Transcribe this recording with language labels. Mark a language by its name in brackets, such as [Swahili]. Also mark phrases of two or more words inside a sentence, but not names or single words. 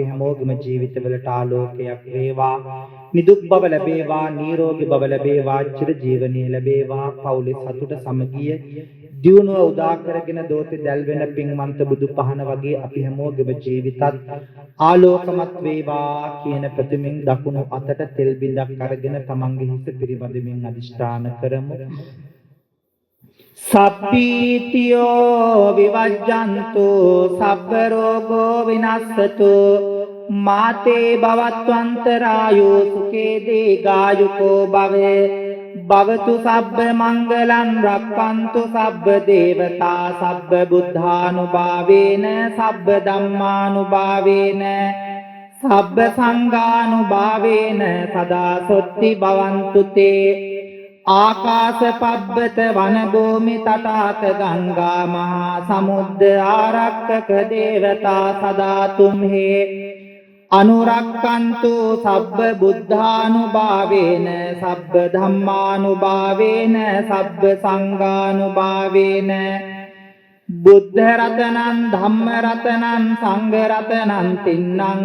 [Sinhala] හැමෝගෙම ජීවිතවලට ආලෝකයක් වේවා නිදුක් බව ලැබේවා නිරෝගී බව ලැබේවා චිර ජීවනීය ලැබේවා පවුලේ සතුට සමගිය දියුණුව උදා කරගෙන දෝතේ දැල්වෙන පින්වන්ත බුදු පහන වගේ අපි හැමෝගෙම ජීවිතත් ආලෝකමත් වේවා කියන ප්‍රතිමින් දකුණු අතට තෙල් බිඳක් අරගෙන තමන්ගේ හිත පිරිබඳමින් අදිෂ්ඨාන කරමු [Pali] සබ්බීතියෝ විවජ්ජන්තු සබ්බ රෝගෝ විනස්සතු මාතේ භවත්වන්තරායෝ සුඛේ දීඝායුකෝ භවේ භවතු සබ්බ මංගලං රක්ඛන්තු සබ්බ දේවතා සබ්බ බුද්ධානුභාවේන සබ්බ ධම්මානුභාවේන සබ්බ සංඝානුභාවේන සදා සොත්ති භවන්තු තේ ආකාශ පබ්බත වන භූමි තටාක ගංගා මහා සමුද්ද ආරක්කක දේවතා සදා තුම්හේ අනුරක්කන්තු සබ්බ බුද්ධානුභාවේන සබ්බ ධම්මානුභාවේන සබ්බ සංඝානුභාවේන බුද්ධ රතනං ධම්ම රතනං සංඝ රතනං තින්නං